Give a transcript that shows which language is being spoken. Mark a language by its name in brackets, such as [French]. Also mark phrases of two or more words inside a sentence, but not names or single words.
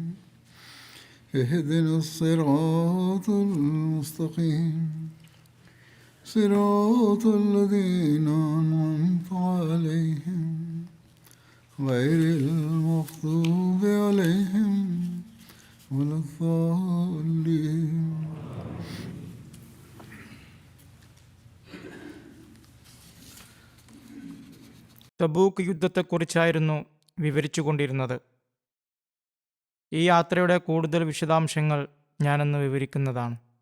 [Arabic] اهدنا الصراط المستقيم صراط الذين أنعمت عليهم غير المغضوب عليهم ولا الضالين. [Malayalam] തബൂക്ക് യുദ്ധത്തെക്കുറിച്ചായിരുന്നു വിവരിച്ചുകൊണ്ടിരുന്നത്. ഈ യാത്രയുടെ കൂടുതൽ വിശദാംശങ്ങൾ ഞാനിന്ന് വിവരിക്കുന്നതാണ്.